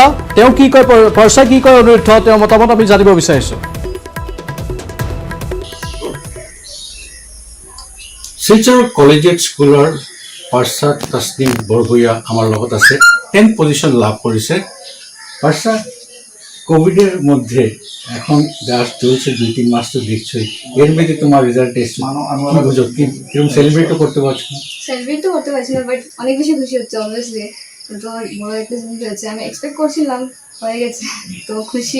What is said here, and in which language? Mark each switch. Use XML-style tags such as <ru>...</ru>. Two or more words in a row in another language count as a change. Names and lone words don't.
<as>তেওঁ কি কয়, পাৰ্চা কি কয় অনিৰুদ্ধ, তেওঁৰ মতামত আমি জানিব বিচাৰিছোঁ। শিলচৰ কলেজিয়েট স্কুলৰ পাৰ্চা তছনিম বৰভূঞা আমাৰ লগত আছে। 10th পজিশন লাভ কৰিছে।</as> <bn>পার্সা কোভিডের মধ্যে এখন যা চলছে 2-3 মাস তো দেখছোই, এর মধ্যে তোমার রেজাল্ট এসছে, বুঝো কিরকম সেলিব্রেটও করতে পারছো? সেলিব্রেট তো করতে পারছি না, বাট অনেক বেশি খুশি হচ্ছে অবভিয়াসলি। তো বড় একটা জিনিস হয়েছে, আমি এক্সপেক্ট করছিলাম, হয়ে গেছে তো খুশি।</bn>